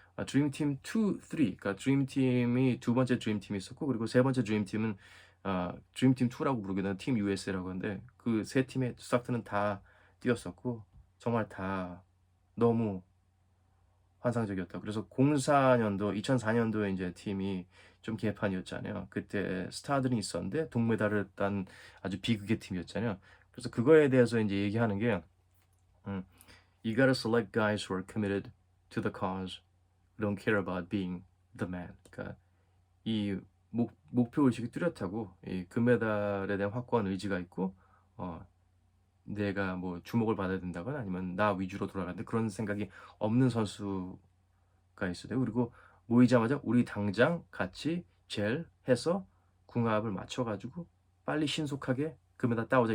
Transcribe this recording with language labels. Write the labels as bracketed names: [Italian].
[Korean] 드림팀 2, 3 그러니까 드림팀이 두 번째 드림팀이 있었고 그리고 세 번째 드림팀은 드림팀 2 라고 부르기도 하는 팀 USA라고 하는데 그 세 팀의 스타트는 다 뛰었었고 정말 다 너무 환상적이었다고. 그래서 04 년도 2004 년도에 인제 팀이 좀 개판이었잖아요. 그때 스타들은 있었는데 동메달을 딴 아주 비극의 팀이었잖아요. 그래서 그거에 대해서 인제 얘기하는 게 음 [English] "You gotta select guys who are committed to the cause, who don't care about being the man." [Korean] 그러니까 이 목표 의식이 뚜렷하고 이 금메달에 대한 확고한 의지가 있고 어 내가 뭐 주목을 받아야 된다거나 아니면 나 위주로 돌아가는데 그런 생각이 없는 선수가 있어야 돼요. 그리고 모이자마자 "우리 당장 같이 젤해서 궁합을 맞춰 가지고 빨리 신속하게 금메달 따오자."